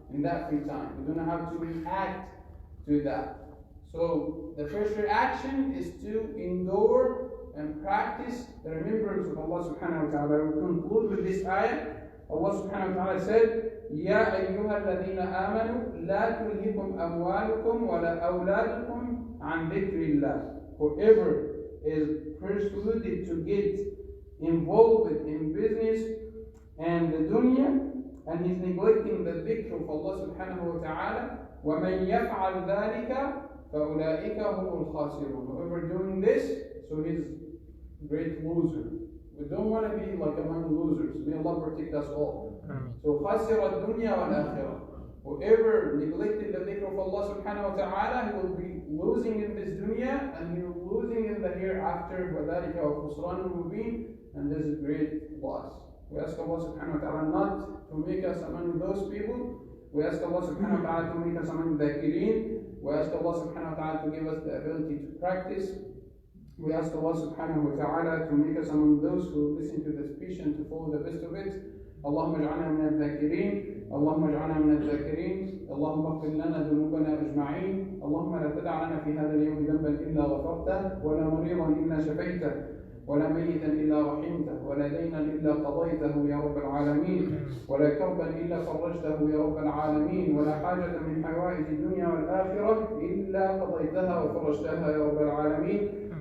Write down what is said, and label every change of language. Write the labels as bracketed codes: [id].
[en] In that free time, we don't know how to react to that. So the first reaction is to endure and practice the remembrance of Allah subhanahu wa ta'ala. We conclude with this ayah. Allah subhanahu wa ta'ala said, [ar] يَا أَيُّهَا الَّذِينَ آمَنُوا لَا تُلْهِكُمْ أَمْوَالُكُمْ وَلَا أَوْلَادُكُمْ عَنْ ذِكْرِ اللَّهِ. [en] Whoever is persuaded to get involved in business and the dunya, and he's neglecting the dhikr of Allah subhanahu wa ta'ala, [ar] وَمَنْ يَفْعَلْ ذَلِكَ فَأُولَٰئِكَ هُمُ الْخَاسِرُونَ. [en] Whoever doing this, so he's a great loser. We don't want to be like among losers. May Allah protect us all. [ar] So خَاسِرَ الدُّنْيَا وَالْآخِرَةِ. [en] Whoever neglected the dhikr of Allah subhanahu wa ta'ala, he will be losing in this dunya, and he will be losing in the hereafter. [ar] وَذَلِكَ وَخُسْرَانٌ مُبِينٌ. [en] And this is great loss. We ask Allah subhanahu wa ta'ala not to make us among those people. We ask Allah subhanahu wa ta'ala to make us among the dhakirin. We ask Allah subhanahu wa ta'ala to give us the ability to practice. We ask Allah subhanahu wa ta'ala to make us among those who listen to the speech and to follow the best of it. [ar] اللهم اجعلنا من الذاكرين اللهم اجعلنا من الذاكرين اللهم اغفر لنا ذنوبنا أجمعين اللهم لا تدع لنا في هذا اليوم ذنبا إلا غفرته ولا مريضا إلا شفيته ولا ميتا إلا رحمته ولا دينا إلا قضيته يا رب العالمين ولا كربا إلا فرجته يا رب العالمين ولا حاجة من حوائج الدنيا والآخرة إلا قضيتها وفرجتها يا رب العالمين.